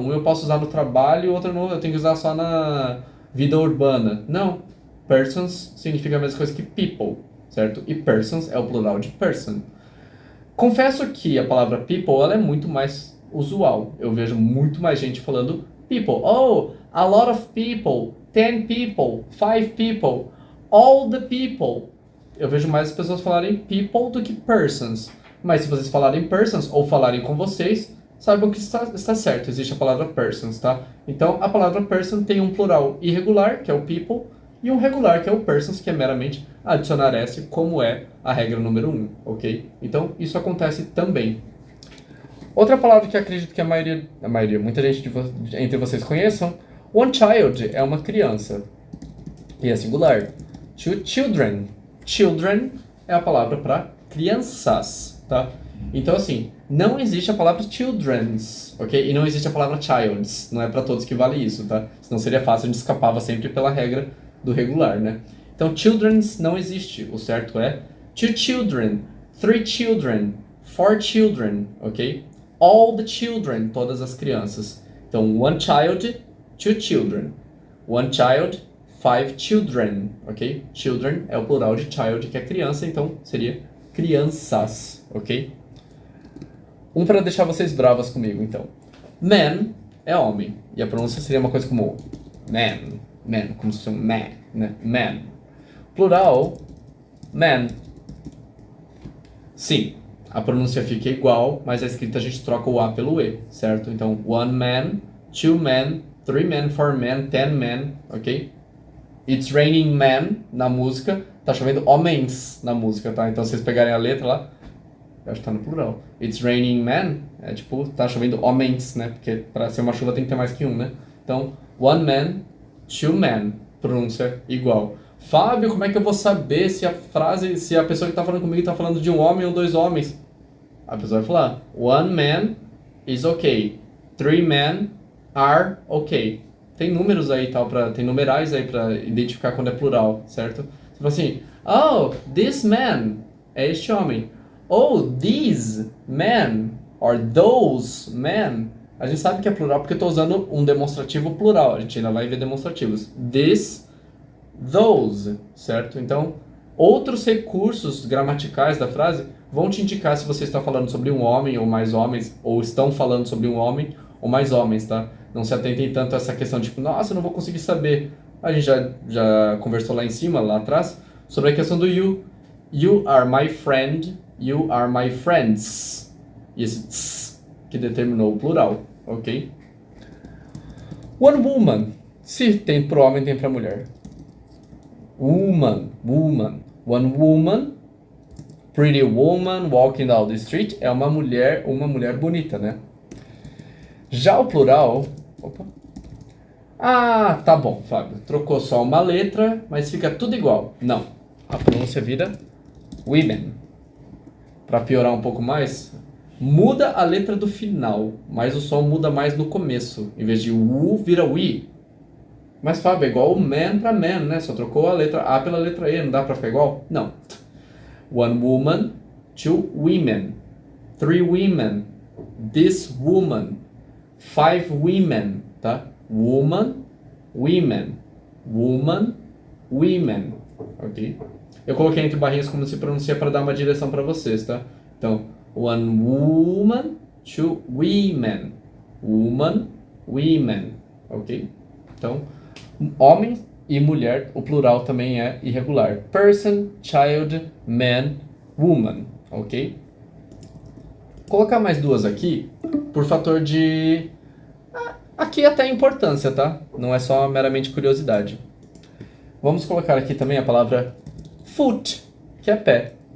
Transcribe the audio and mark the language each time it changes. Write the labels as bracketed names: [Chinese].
[Portuguese] Um eu posso usar no trabalho, outro não, eu tenho que usar só na vida urbana. Não. Persons significa a mesma coisa que people, certo? E persons é o plural de person. Confesso que a palavra people ela é muito mais usual. Eu vejo muito mais gente falando people. [English] Oh, a lot of people, 10 people, 5 people, all the people. [Portuguese] Eu vejo mais as pessoas falarem people do que persons. Mas se vocês falarem persons ou falarem com vocês, saibam que está certo, existe a palavra persons, tá? Então, a palavra person tem um plural irregular, que é o people, e um regular, que é o persons, que é meramente adicionar S, como é a regra número 1, ok? Então, isso acontece também. Outra palavra que acredito que a maioria muita gente entre vocês conheçam, [English] one child [Portuguese] é uma criança, e é singular. [English] Two children. [Portuguese] Children é a palavra para crianças. Tá? Então, assim, não existe a palavra children's, ok? E não existe a palavra childs, não é para todos que vale isso, tá? Senão seria fácil, a gente escapava sempre pela regra do regular, né? Então, children's não existe, o certo é [English] two children, three children, four children, [Portuguese] ok? [English] All the children, [Portuguese] todas as crianças. [English] Então, one child, two children. One child, five children, ok? [Portuguese] Children é o plural de child, que é criança, então seria crianças, ok? Para deixar vocês bravas comigo, então. Man é homem. E a pronúncia seria uma coisa como man, como se fosse um man, né? Man. Plural, man. Sim, a pronúncia fica igual, mas a escrita a gente troca o A pelo E, certo? [English] Então, one man, two men, three men, four men, 10 men, ok? It's raining men [Portuguese] na música, tá chovendo homens na música, tá? Então, se vocês pegarem a letra lá, eu acho que tá no plural. [English] It's raining men, [Portuguese] é tipo, tá chovendo homens, né? Porque pra ser uma chuva tem que ter mais que um, né? Então, [English] one man, two men, [Portuguese] pronúncia igual. Fábio, como é que eu vou saber se a frase, se a pessoa que tá falando comigo tá falando de um homem ou dois homens? A pessoa vai falar, [English] one man is okay, three men are okay. [Portuguese] Tem números aí, tal, tem numerais aí pra identificar quando é plural, certo? Você fala assim, oh, [English] this man [Portuguese] é este homem. [English] Oh, these men, or those men. [Portuguese] A gente sabe que é plural porque eu tô usando um demonstrativo plural. A gente ainda vai ver demonstrativos. This, those, certo? Então, outros recursos gramaticais da frase vão te indicar se você está falando sobre um homem ou mais homens, ou estão falando sobre um homem ou mais homens, tá? Não se atentem tanto a essa questão de, tipo, nossa, eu não vou conseguir saber. A gente já conversou lá em cima, lá atrás, sobre a questão do you. [English] You are my friend, you are my friends. [Portuguese] E esse tss que determinou o plural, ok? [English] One woman. [Portuguese] Se tem pro homem, tem pra mulher. Woman, woman. [English] One woman, pretty woman walking down the street, [Portuguese] é uma mulher bonita, né? Já o plural... Opa. Ah, tá bom, Fábio. Trocou só uma letra, mas fica tudo igual. Não. A pronúncia vira women. Para piorar um pouco mais, muda a letra do final, mas o som muda mais no começo. Em vez de u, vira we. Mas, Fábio, é igual o man para man, né? Só trocou a letra A pela letra E, não dá para ficar igual? Não. [English] One woman, two women, three women, this woman, five women, [Portuguese] tá? [English] Woman, women, woman, women, ok? [Portuguese] Eu coloquei entre barrinhas como se pronuncia para dar uma direção para vocês, tá? [English] Então, one woman, two women, woman, women, ok? [Portuguese] Então, homem e mulher, o plural também é irregular. [English] Person, child, man, woman, ok? [Portuguese] Vou colocar mais duas aqui, por fator de... Aqui até importância, tá? Não é só meramente curiosidade. Vamos colocar aqui também a palavra foot, que é pé.